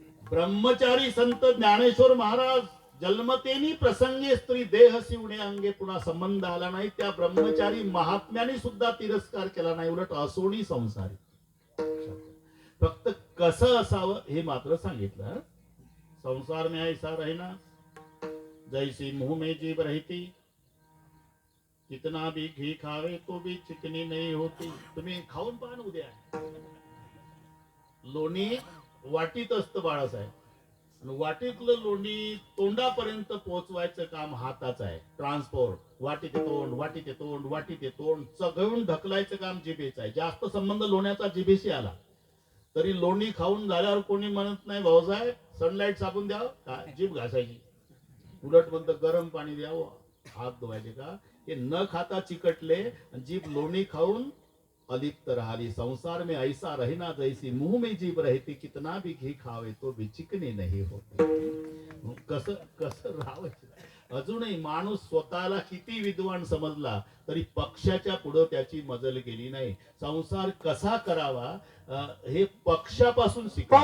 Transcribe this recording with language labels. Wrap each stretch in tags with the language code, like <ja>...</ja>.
<mr>ब्रह्मचारी संत ज्ञानेश्वर महाराज जन्मतेनी प्रसंगी स्त्री देह शिवणे अंगे, पुन्हा संबंध आला नाही त्या ब्रह्मचारी महात्म्याने सुद्धा तिरस्कार केला नाही, उलट असोनी संसारी. फक्त कसं असावं हे मात्र सांगितलं.</mr> <hi>संसार में ऐसा रहना जैसी मुंह में जीभ रहती, कितना भी घी खावे तो भी चिकनी नहीं होती.</hi> <mr>तुम्ही खाऊन पहा ना उद्या, लोणी वाटीत असतं बाळासाहेब, आणि वाटीतलं लोणी तोंडापर्यंत पोहोचवायचं काम हाताचं आहे. ट्रान्सपोर्ट, वाटी ते तोंड, वाटी ते तोंड, वाटी ते तोंड, सगळून ढकलायचं काम जिभेचं आहे. जास्त संबंध लोण्याचा जिभेशी आला तरी लोणी खाऊन झाल्यावर कोणी म्हणत नाही भाऊसाहेब सनलाईट साबून द्यावं का, जीभ घासायची. उलट म्हणतं गरम पाणी द्यावं, हात धुवायचे का. हे न खाता चिकटले, जीभ लोणी खाऊन अलिप्त राहिली.</mr> <hi>संसार में ऐसा रहना जैसी मुंह में जीभ रहती, कितना भी घी खावे तो भी चिकनी नहीं होती.</hi> <mr>कसं कसं राहायचं. अजूनही माणूस स्वतःला किती विद्वान समजला तरी पक्षाच्या पुढे त्याची मजल गेली नाही. संसार कसा करावा हे पक्षापासून शिका.</mr>